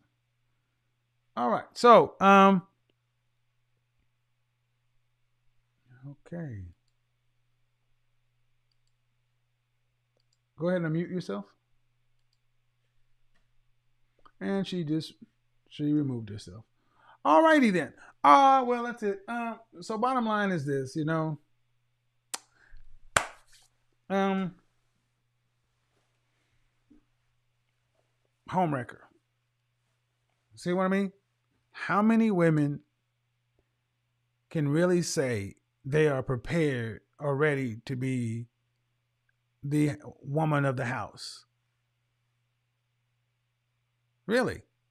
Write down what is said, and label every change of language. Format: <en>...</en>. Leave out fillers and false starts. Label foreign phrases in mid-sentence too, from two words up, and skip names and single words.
<en>All right. So, okay. Go ahead and unmute yourself. And she removed herself. All righty then. Well, that's it. So bottom line is this, ʻhōm‌rekər. See what I mean? How many women can really say they are prepared or ready to be the woman of the house? Really?</en>